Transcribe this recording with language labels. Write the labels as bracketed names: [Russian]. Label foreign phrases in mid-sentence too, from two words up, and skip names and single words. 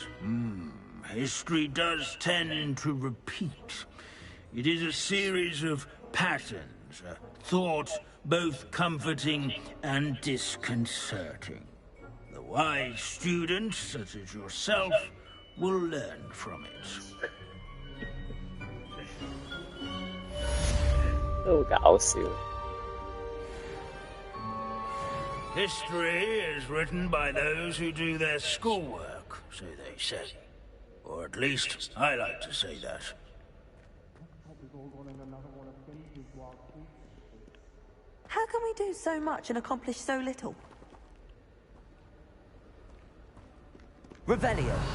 [English] History does tend to repeat. It is a series of patterns, a thought both comforting and disconcerting. The wise students, such as yourself, will learn from it. [Cantonese] 都好搞笑。 [English] History is written by those who do their schoolwork, so they say. Or at least, I like to say that. How can we do so much and accomplish so little? Revelio.